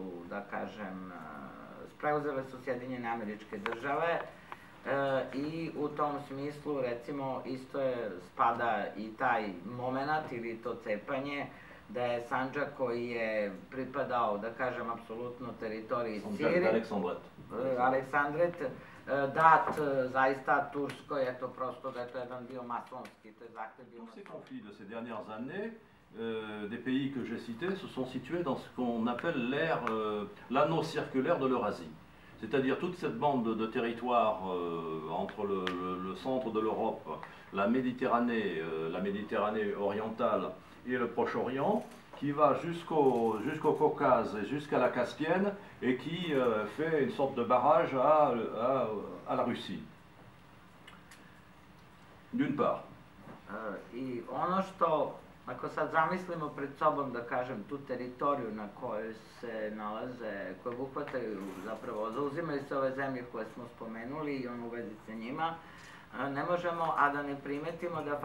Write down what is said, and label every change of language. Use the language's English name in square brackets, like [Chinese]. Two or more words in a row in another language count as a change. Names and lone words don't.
[Serbian] da kažem, preuzele su Sjedinjene Američke Države i u tom smislu, recimo, isto spada i taj moment ili to cepanje da je Sandžak koji je pripadao, da kažem, apsolutno teritoriji Sirije, Aleksandret, dat zaista Turskoj, eto prosto da je to jedan bio masonski, to je zahtev bio masonski. [French] Tous ces conflits de ces dernières années, des pays que j'ai cités se sont situés dans ce qu'on appelle l'anneau circulaire de l'Eurasie. C'est-à-dire toute cette bande de territoire entre le centre de l'Europe, la Méditerranée orientale et le Proche-Orient, qui va jusqu'au Caucase et jusqu'à la Caspienne et qui fait une sorte de barrage à la Russie. D'une part. [Serbian] I ono što, ako sad zamislimo pred sobom, da kažem, tu teritoriju na kojoj se nalaze, koje obuhvataju, zapravo zauzimaju se ove zemlje koje smo spomenuli i ono u vezi sa njima, ne možemo, a da ne primetimo da